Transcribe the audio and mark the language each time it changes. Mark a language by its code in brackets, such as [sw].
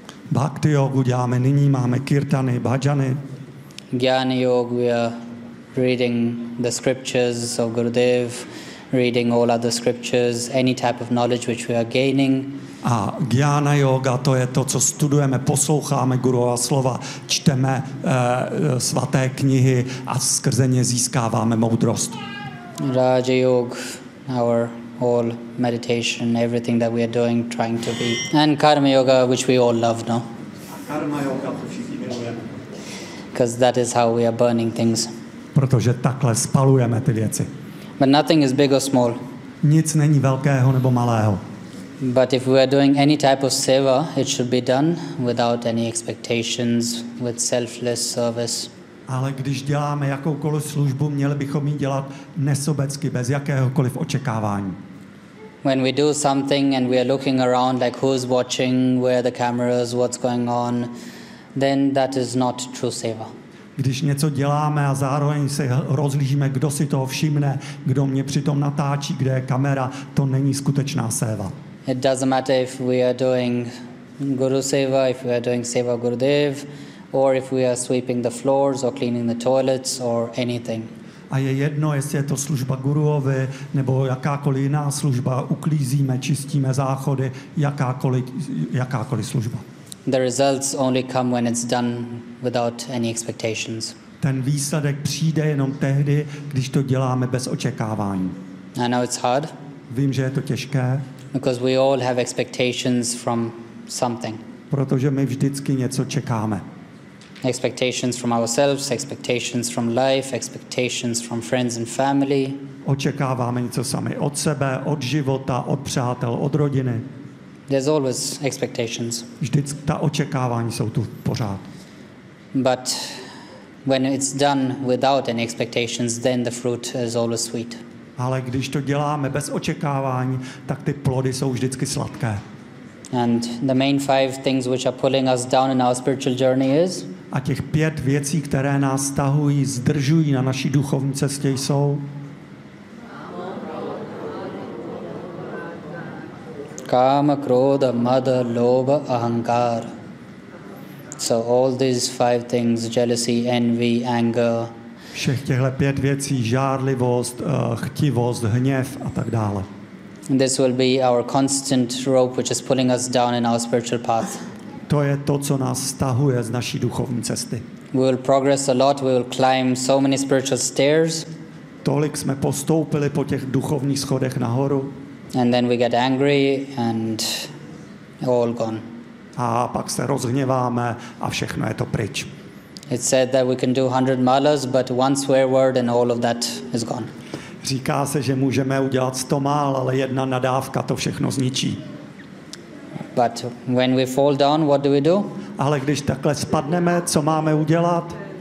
[cs] Bhakti yoga děláme nyní, máme kirtany, bhajany. [en] Jnani yoga we are reading the scriptures of Gurudev, reading all other scriptures, any type of knowledge which we are gaining. [cs] A jnana yoga to je to, co studujeme, posloucháme Gurova slova, čteme svaté knihy a skrze ně získáváme moudrost. [en] Raja yoga our all meditation, everything that we are doing, trying to be. And Karma Yoga, which we all love, no? [cs] Karma Yoga, to všichni milujeme. [en] Because that is how we are burning things. [cs] Protože takhle spalujeme ty věci. [en] But nothing is big or small. [cs] Nic není velkého nebo malého. [en] But if we are doing any type of seva, it should be done without any expectations, with selfless service. [cs] Ale když děláme jakoukoliv službu, měli bychom ji dělat nesobecky, bez jakéhokoliv očekávání. [en] When we do something and we are looking around like who's watching, where are the cameras, what's going on, then that is not true seva. [cs] Když něco děláme a zároveň se rozlížíme, kdo si toho všimne, kdo mě přitom natáčí, kde je kamera, to není skutečná seva. [en] It doesn't matter if we are doing guru seva, if we are doing seva Gurudev, or if we are sweeping the floors or cleaning the toilets or anything. [cs] A je jedno, jestli je to služba guruovi nebo jakákoliv jiná služba, uklízíme, čistíme záchody, jakákoliv služba. [en] The results only come when it's done without any expectations. [cs] Ten výsledek přijde jenom tehdy, když to děláme bez očekávání. [en] I know it's hard. [cs] Vím, že je to těžké. [en] Because we all have expectations from something. [cs] Protože my vždycky něco čekáme. [en] Expectations from ourselves, expectations from life, expectations from friends and family. [cs] Očekáváme něco sami od sebe, od života, od přátel, od rodiny. [en] There's always expectations. [cs] Vždycky ta očekávání jsou tu pořád. [en] But when it's done without any expectations, then the fruit is always sweet. [cs] Ale když to děláme bez očekávání, tak ty plody jsou vždycky sladké. [en] And the main five things which are pulling us down in our spiritual journey is. [cs] A těch pět věcí, které nás stahují, zdržují na naší duchovní cestě, jsou. [sa] kama, krodha, madha, lobha, ahankar. [en] So all these five things, jealousy, envy, anger. [cs] Všech těchto pět věcí, žárlivost, chtivost, hněv a tak dále. [en] This will be our constant rope which is pulling us down in our spiritual path. [cs] To je to, co nás stahuje z naší duchovní cesty. [en] We will progress a lot, we will climb so many spiritual stairs. [cs] Tolik jsme postoupili po těch duchovních schodech nahoru. [en] And then we get angry and all gone. [cs] A pak se rozhněváme a všechno je to pryč. [en] It said that we can do 100 malas, but one swear word and all of that is gone. [cs] Říká se, že můžeme udělat 100 mal, ale jedna nadávka to všechno zničí. [en] But when we fall down, what do we do? [cs] Ale když takhle spadneme, co máme udělat?